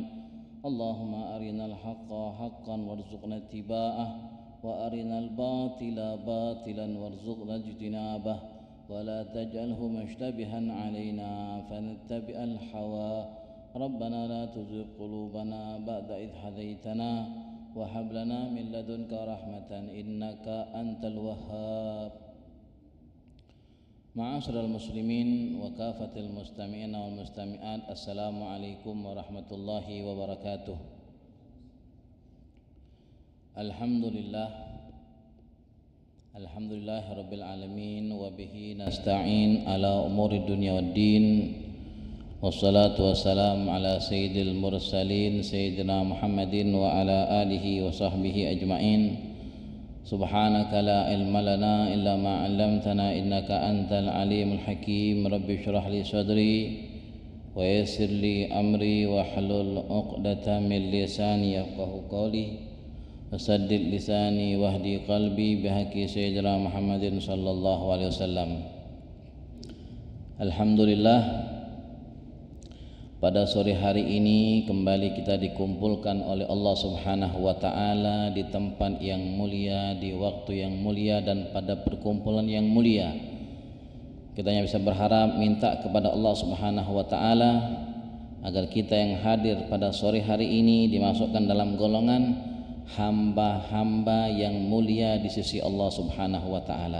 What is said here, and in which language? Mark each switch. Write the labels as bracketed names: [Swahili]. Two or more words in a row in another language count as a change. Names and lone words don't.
[Arabic] اللهم أرنا الحق حقا وارزقنا اتباعه وأرنا الباطل باطلا وارزقنا اجتنابه ولا تجعله مشتبها علينا فنتبع الهوى ربنا لا تزغ قلوبنا بعد إذ هديتنا وهب لنا من لدنك رحمة إنك أنت الوهاب. معاشر المسلمين وكافة المستمعين والمستمعات, السلام عليكم ورحمة الله وبركاته. الحمد لله رب العالمين وبه نستعين على أمور الدنيا والدين. والصلاة والسلام على سيد المرسلين سيدنا محمد وعلى آله وصحبه أجمعين. سبحانك لا علم لنا إلا ما علمتنا إنك أنت العليم الحكيم. رب اشرح لي صدري ويسر لي أمري واحلل عقدة من لساني يفقه قولي وسدد لساني واهد قلبي بحق سيدنا محمد صلى الله عليه وسلم. [Indonesian] Alhamdulillah, pada sore hari ini kembali kita dikumpulkan oleh Allah [Arabic] سبحانه وتعالى [Indonesian] di tempat yang mulia, di waktu yang mulia dan pada perkumpulan yang mulia. Kita hanya bisa berharap minta kepada Allah [Arabic] سبحانه وتعالى [Indonesian] agar kita yang hadir pada sore hari ini dimasukkan dalam golongan hamba-hamba yang mulia di sisi Allah [Arabic] سبحانه وتعالى.